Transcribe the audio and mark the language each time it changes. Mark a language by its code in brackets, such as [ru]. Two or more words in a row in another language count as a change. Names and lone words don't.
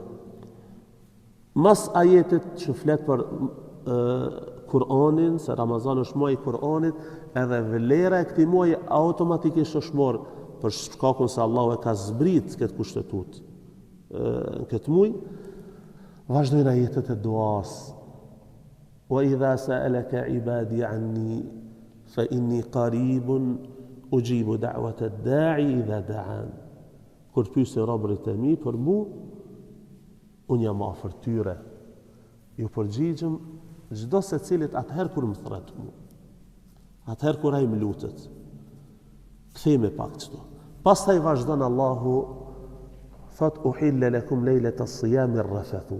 [sq] Mas ajetet që flet për Kur'anin, se Ramazan është muaji i Kur'anit, edhe vlera e këtij muaji automatikisht është marrë për shkakun se Allahu e ka zbrit këtë kushtetut këtë muaj. Vazhdojnë ajetet e duas. [ar] وإذا سألك عبادي عني فإني قريب أجيب دعوة الداع إذا دعان. [sq] Kur pyesin robërit e mi për mu, unë jam afër tyre. Ju përgjigjem çdo secilit atëherë kur më thret mu. Atëherë kur ai më lutet. Kthejme pak çto. Pastaj vazhdon Allahu thot [ar] أحل لكم ليلة الصيام الرفث.